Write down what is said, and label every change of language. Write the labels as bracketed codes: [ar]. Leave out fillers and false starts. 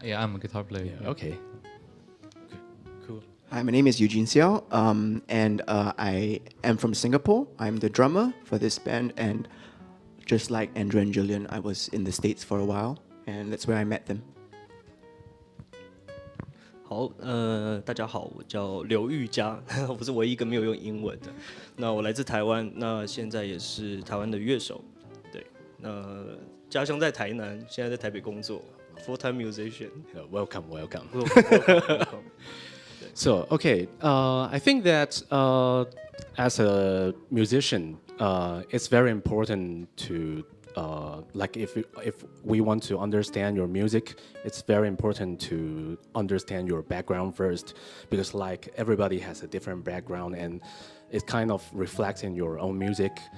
[en] Yeah, I'm a guitar player. Yeah. Okay. Cool. Hi, my name is Eugene Seow, and I am from Singapore. I'm the drummer for this band, and just like Andrew and Julian, I was in the States for a while, and that's where I met them. [zh] 好，大家好，我叫刘玉佳，我是唯一一个没有用英文的。那我来自台湾，那现在也是台湾的乐手。对，那家乡在台南，现在在台北工作 ， [en] full-time musician. Welcome. Welcome. So, okay, I think that as a musician, it's very important to like if we want to understand your music, it's very important to understand your background first, because like everybody has a different background and it kind of reflects in your own music.